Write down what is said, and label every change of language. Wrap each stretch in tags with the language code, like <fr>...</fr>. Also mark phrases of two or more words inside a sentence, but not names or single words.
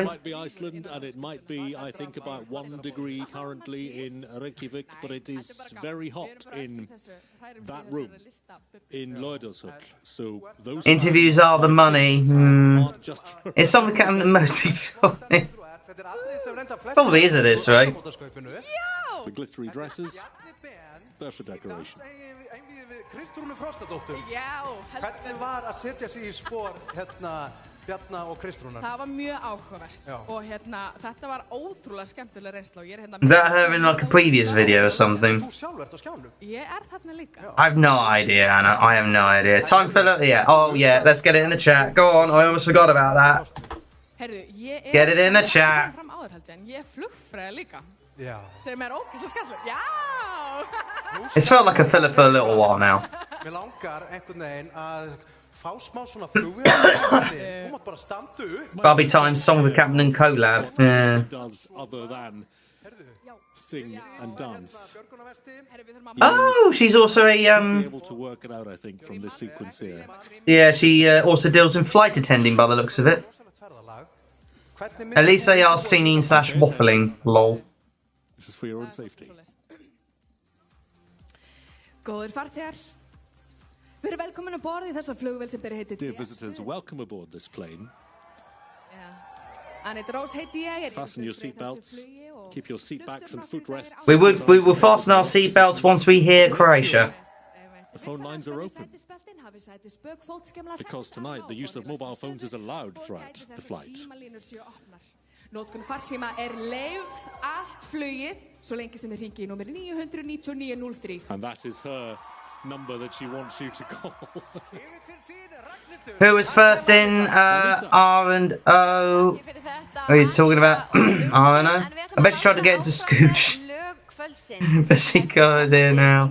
<en>It might be Iceland, and it might be, I think, about 1 degree currently in Reykjavik, but it is very hot in that room in Laudershall. So those interviews are the money. It's something that mostly probably is this, right? The glittery dresses, they're for decoration.</en> <is>Kristrúnu Frostadóttur. Hvernig var að setja sig í spor Bjarna og Kristrúnar? Það var mjög áhugavert og þetta var ótrúlega skemmtileg reynsla og ég hérna</is> <en>Is that her in like a previous video or something?</en> <is>Þú sjálf ert á skjánum. Ég þarna líka.</is> <en>I have no idea, Anna. I have no idea. Time filler? Yeah. Oh, yeah. Let's get it in the chat. Go on. I almost forgot about that.</en> <is>Herðu, ég</is> <en>Get it in the chat.</en> <is>Fram áður held ég, en ég flugfræði líka. Já. Sem ógeðslega skemmtilegt. Já!</is> <en>It's felt like a filler for a little while now.</en> <is>Mér langar einhvern veginn að fá smá svona flugvél. Þú mátt bara standa upp.</is> <en>Barbie Times Söngvakeppnin collab. Yeah. Does other than sing and dance. Oh, she's also a Be able to work it out, I think, from this sequence here. Yeah, she also deals in flight attending by the looks of it. At least they are singing slash waffling. Lol. This is for your own safety.</en> <is>Góðir farþegar, við erum velkomin að borða í þessa flugvél sem ber heitið</is> <en>Dear visitors, welcome aboard this plane.</en> <is>Anita Rose heiti ég.</is> <en>Fasten your seatbelts. Keep your seat backs and footrests. We will fasten our seatbelts once we hear Croatia. The phone lines are open. Because tonight the use of mobile phones is allowed throughout the flight.</en> <is>Notkun farsíma leyfð allt flugið svo lengi sem þið hringið í númeri 99903.</is> <en>And that is her number that she wants you to call. Who was first in R and O? Are you talking about R and O? I bet she tried to get into Scooch. But she got in now.</en>